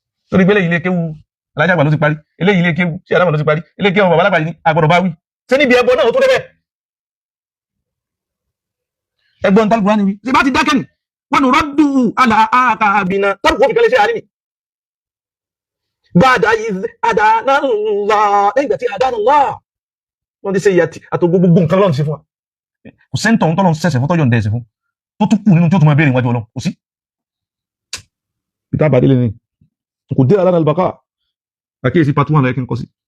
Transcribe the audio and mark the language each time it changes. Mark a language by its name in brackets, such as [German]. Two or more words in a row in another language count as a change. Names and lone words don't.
[Yoruba] Torí pé eléyìí ilé kéwú Alhaji Àgbà ló ti parí, eléyìí ilé kéwú sí Adama ló ti parí, ilé kéwú Bàbá Lágbàdì ni a gbọ́dọ̀ bá wí. Ṣé níbi ẹbọ náà ó tó débẹ̀? Ẹgbọ́n tálùkù wá ni wí. Ṣé bá ti dákẹ́ ni? [Arabic] Wa nuraddu ala aqabina. [Yoruba] Tálùkù ó fi kẹ́lẹ́ ṣe àárín ni. [Arabic] Ba'da idh hadana Allah. [Yoruba] Lẹ́yìn ìgbà tí [Arabic] hadana Allah. [Yoruba] Wọ́n ti ṣe ìyá tí, àti gbogbo nǹkan Ọlọ́run ṣe fún wa. Kò sẹ́ńtọ̀ ohun tọ́lọ́run ṣẹ̀ṣẹ̀ fún, tọ́jọ́ ń dẹ̀ ṣe fún. Tó tún kù nínú tí ó tún máa béèrè níwájú Ọlọ́run. Kò sí. Bí tá a bá délé ni. Kò dé [Arabic] lana al-baqa. [Yoruba] Àkíyèsí [English] part one [Yoruba] ló yẹ kí n kọ sí.